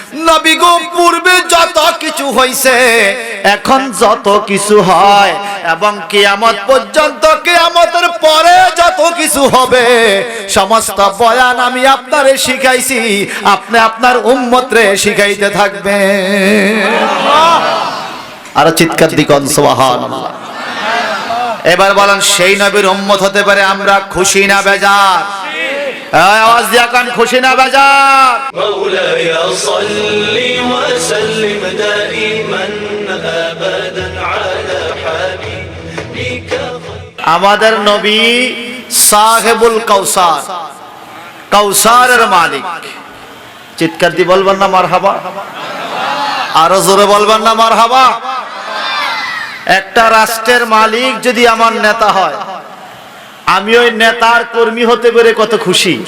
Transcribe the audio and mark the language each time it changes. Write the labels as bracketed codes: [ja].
[bn] নবী গো পূর্বে যত কিছু হইছে, এখন যত কিছু হয়, এবং কিয়ামত পর্যন্ত, কিয়ামতের পরে যত কিছু হবে, সমস্ত বয়ান আমি আপনারে শিখাইছি, আপনি আপনার উম্মতরে শিখাইতে থাকবেন। আর চিৎকার দিকন সুবহানাল্লাহ। এবার বলেন সেই নবীর উম্মত হতে পারে আমরা খুশি না বেজার? আওয়াজ দিয়া কান, খুশি না বেজার? [ar] مولاي صل وسلم دائما ابدا على حبيبك। [bn] আমাদের নবী সাহেবুল কাউসার, কাউসারের মালিক। চিৎকার দিয়ে বলবেন না মারহাবা? আরো জোরে বলবেন না মারহাবা? একটা রাষ্ট্রের মালিক যদি আমার নেতা হয়, আমি ওই নেতার কর্মী হতে পেরে কত খুশি।